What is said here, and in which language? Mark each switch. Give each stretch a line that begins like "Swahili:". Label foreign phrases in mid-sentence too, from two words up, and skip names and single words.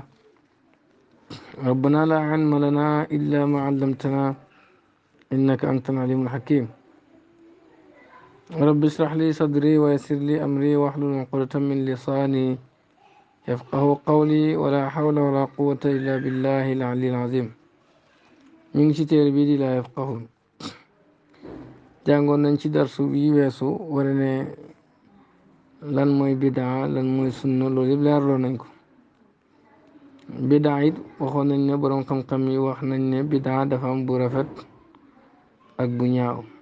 Arabic: ربنا لا علم لنا إلا ما علمتنا إنك أنت العليم الحكيم. رب اشرح لي صدري ويسر لي أمري واحلل عقدة من لساني يفقه قولي ولا حول ولا قوة إلا بالله العلي العظيم. من شتير بيدي لا يفقهون.
Wolof: jàngoon nañ ci darsu bi weesu wala ne lan mooy bidaa lan mooy sunna loolu yëpp leerloo nañ ko. bidaa it waxoon nañ ne boroom xam-xam yi wax nañ ne bidaa dafa am bu rafet ak bu ñaaw.